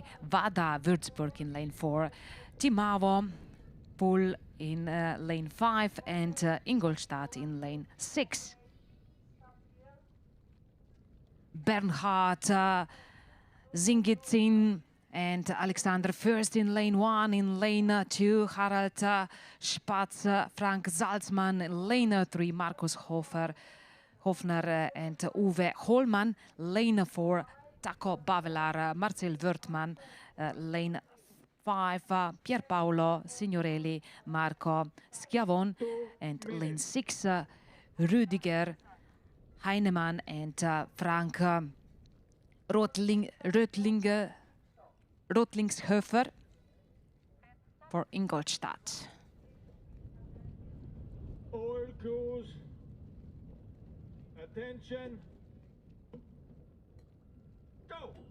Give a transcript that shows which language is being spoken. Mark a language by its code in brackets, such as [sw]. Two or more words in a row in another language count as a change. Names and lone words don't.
[en] Wada Würzburg in lane 4. Timavo Pool in lane 5. And Ingolstadt in lane 6. Bernhard Zingizin and Alexander Fürst in lane 1. In lane 2, Harald Spatz, Frank Salzmann. In lane 3, Markus Hofner and Uwe Holman. Lane 4, Taco Bavelar, Marcel Wörthmann. Lane 5, Pierpaolo Signorelli, Marco Schiavon. And lane 6, Rüdiger Heinemann and Frank Rotlingshofer for Ingolstadt. All crews, attention, go!